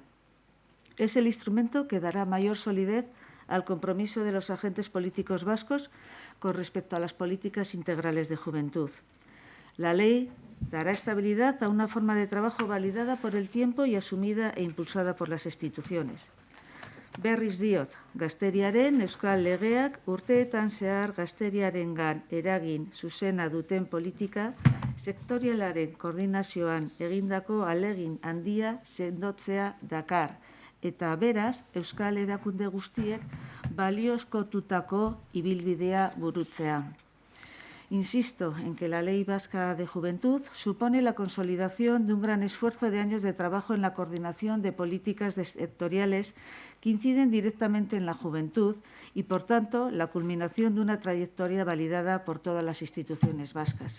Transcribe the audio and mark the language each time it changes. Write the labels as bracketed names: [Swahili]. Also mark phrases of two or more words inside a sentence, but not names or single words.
[Spanish] Es el instrumento que dará mayor solidez al compromiso de los agentes políticos vascos con respecto a las políticas integrales de juventud. La ley dará estabilidad a una forma de trabajo validada por el tiempo y asumida e impulsada por las instituciones. [Basque] Berriz diot, gazteriaren euskal legeak urteetan zehar gazteriarengan eragin zuzena duten politika sektorialaren koordinazioan egindako ahalegin handia sendotzea dakar, eta beraz, euskal erakunde guztiek baliozkotutako ibilbidea burutzea. [Spanish] Insisto en que la Ley Vasca de Juventud supone la consolidación de un gran esfuerzo de años de trabajo en la coordinación de políticas sectoriales que inciden directamente en la juventud y, por tanto, la culminación de una trayectoria validada por todas las instituciones vascas.